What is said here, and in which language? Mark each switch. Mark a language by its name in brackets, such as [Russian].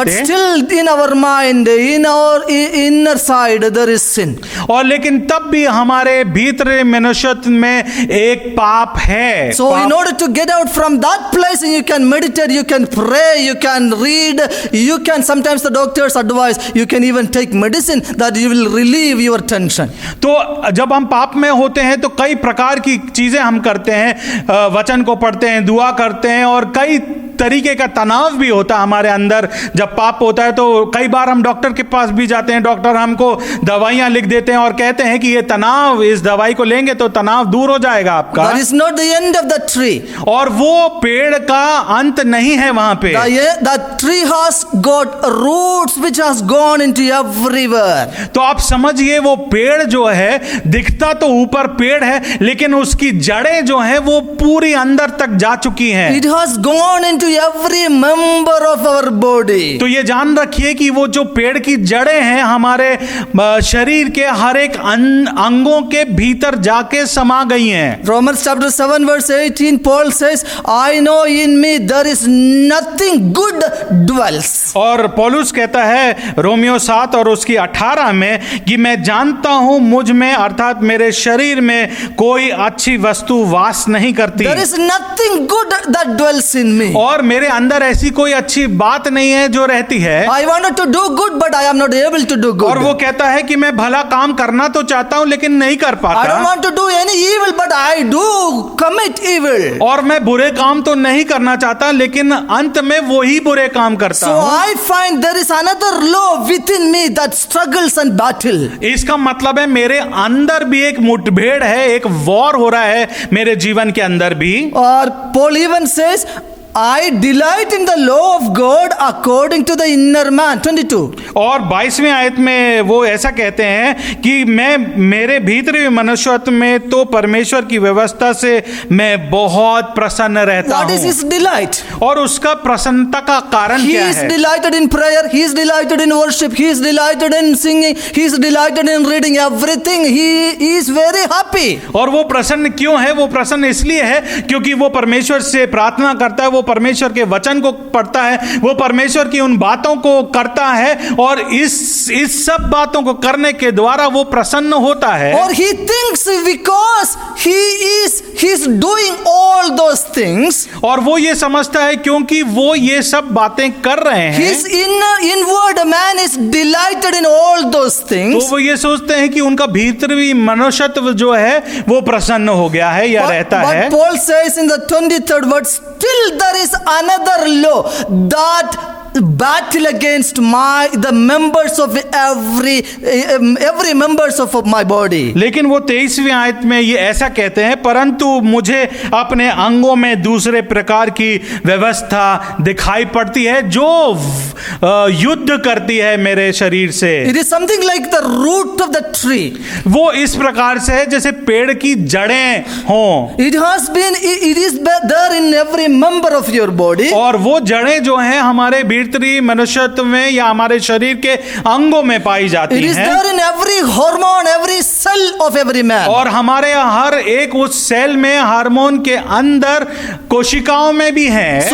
[English] But still in our mind, in our inner side, there is sin. [Hindi] और लेकिन तब भी हमारे भीतर मनुष्यत्व में एक पाप है। [English] So in order to get out from that place, you can meditate, you can pray, you can read, you can, sometimes the doctors advise, you can even take medicine that you will relieve your tension. [Hindi] तो जब हम पाप में होते हैं तो कई प्रकार की चीजें हम करते हैं, वचन को पढ़ते हैं, दुआ करते हैं, और कई तरीके का तनाव भी होता है हमारे अंदर। जब पाप होता है तो कई बार हम डॉक्टर के पास भी जाते हैं, डॉक्टर हमको दवाइयां लिख देते हैं और कहते हैं कि ये तनाव, इस दवाई को लेंगे तो तनाव दूर हो जाएगा आपका। [English] That is not the end of the tree. [Hindi] और वो पेड़ का अंत नहीं है वहां पे। [English] That tree has got roots which has gone into everywhere. [Hindi] तो आप समझिए वो पेड़ जो है दिखता तो ऊपर पेड़ है, लेकिन उसकी जड़ें जो हैं वो पूरी अंदर तक जा चुकी हैं। [English] It has gone into every member of our body. [Hindi] तो ये जान रखिए कि वो जो पेड़ की जड़ें हैं हमारे शरीर के हर एक अंगों के भीतर जाके समा गई हैं। [English] Romans chapter 7 verse 18, Paul says, I know in me there is nothing good dwells. [Hindi] और पौलुस कहता है रोमियो 7 और उसकी 18 में कि मैं जानता हूं मुझ में, अर्थात मेरे शरीर में कोई अच्छी वस्तु वास नहीं करती। [English] There is nothing good that dwells in me. [Hindi] और मेरे अंदर ऐसी कोई अच्छी बात नहीं है जो रहती है। [English] I wanted to do good but I am not able to do good. [Hindi] और वो कहता है कि मैं भला काम करना तो चाहता हूं लेकिन नहीं कर पाता। [English] I don't want to do any evil but I do commit evil. [Hindi] और मैं बुरे काम तो नहीं करना चाहता लेकिन अंत में वही बुरे काम करता [English] So [Hindi] हूं। [English] I find there is another law within me that struggles and battle. [Hindi] इसका मतलब है मेरे अंदर भी एक मुठभेड़ है, एक वॉर हो रहा है मेरे जीवन के अंदर भी। [English] Or Paul even says, I delight in the law of God according to the inner man. 22. [Hindi] और 22वें आयत में वो ऐसा कहते हैं कि मैं मेरे भीतरी मनुष्यत्व में तो परमेश्वर की व्यवस्था से मैं बहुत प्रसन्न रहता [English] What is [Hindi] हूँ। [English] his delight? [Hindi] और उसका प्रसन्नता का कारण [English] He [Hindi] क्या [English] is [Hindi] है? [English] delighted in prayer. He is delighted in worship. He is delighted in singing. He is delighted in reading everything. He is very happy. [Hindi] और वो प्रसन्न क्यों है? वो प्रसन्न इसलिए है क्योंकि वो परमेश्वर से प्रार्थना करता है, वो परमेश्वर के वचन को पढ़ता है, वो परमेश्वर की उन बातों को करता है और इस सब बातों को करने के द्वारा वो प्रसन्न होता है। [English] Or he thinks because he's doing all those things, [Hindi] और वो ये समझता है क्योंकि वो ये सब बातें कर रहे हैं, [English] his inward man is delighted in all those [Hindi] तो [English] things. [Hindi] वो ये सोचते हैं कि उनका भीतरी मनुष्यत्व जो है वो प्रसन्न हो गया है या रहता है। [English] But Paul says in the 23rd verse, still there is another law that battle against the members of every members of my body. [Hindi] लेकिन वो 23वीं आयत में ये ऐसा कहते हैं, परंतु मुझे अपने अंगों में दूसरे प्रकार की व्यवस्था दिखाई पड़ती है जो युद्ध करती है मेरे शरीर से। [English] It is something like the root of the tree. [Hindi] वो इस प्रकार से है जैसे पेड़ की जड़ें हों। [English] It is there in every member of your body. [Hindi] और वो जड़ें जो हैं हमारे भीतरी मनुष्यत्व में या हमारे शरीर के अंगों में पाई जाती [English] It is [Hindi] हैं। [English] there in every hormone, every cell of every man. [Hindi] और हमारे हर एक उस सेल में हार्मोन के अंदर कोशिकाओं में भी है।